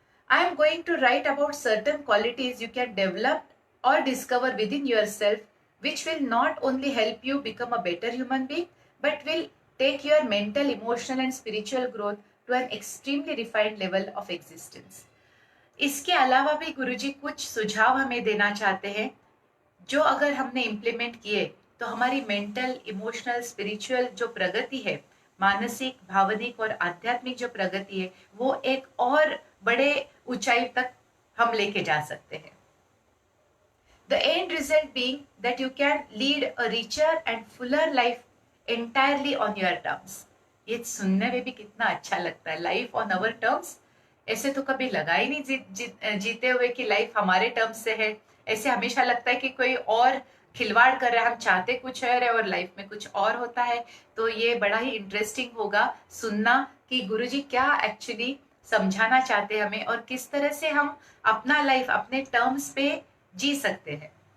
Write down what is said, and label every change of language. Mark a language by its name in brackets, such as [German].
[English] I am going to write about certain qualities you can develop or discover within yourself, which will not only help you become a better human being, but will take your mental, emotional and spiritual growth to an extremely refined level of existence. [Hindi] इसके अलावा भी गुरुजी कुछ सुझाव हमें देना चाहते हैं, जो अगर हमने इम्प्लीमेंट किए तो हमारी मेंटल, इमोशनल, स्पिरिचुअल जो प्रगति है, मानसिक, भावनिक और आध्यात्मिक जो प्रगति है, वो एक और बड़े ऊंचाई तक हम लेके जा सकते हैं। [English] The end result being that you can lead a richer and fuller life entirely on your terms. [Hindi] ये सुनने में भी कितना अच्छा लगता है, [English] Life on our terms. [Hindi] ऐसे तो कभी लगा ही नहीं जीते हुए कि लाइफ हमारे टर्म्स से है। ऐसे हमेशा लगता है कि कोई और खिलवाड़ कर रहा है, हम चाहते कुछ है और लाइफ में कुछ और होता है। तो ये बड़ा ही इंटरेस्टिंग होगा सुनना कि गुरुजी क्या एक्चुअली समझाना चाहते हैं हमें, और किस तरह से हम अपना लाइफ अपने टर्म्स पे जी सकते हैं।